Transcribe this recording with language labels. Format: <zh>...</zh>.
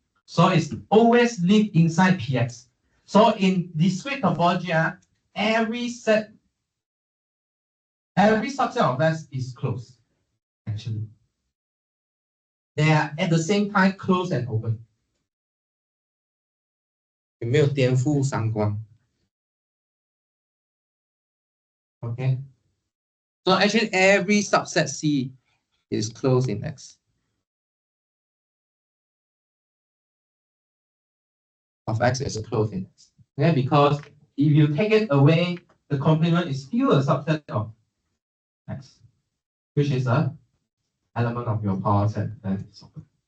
<en>So it's always live inside PX. So in discrete topology, every subset of X is closed. Actually, they are at the same time closed and open.</en> <zh>有没有颠覆三观 ？Okay.</zh> <en>So actually, every subset C is closed in X. Of X is closed in X. Okay, because if you take it away, the complement is still a subset of X, which is an element of your power set that is open.</en>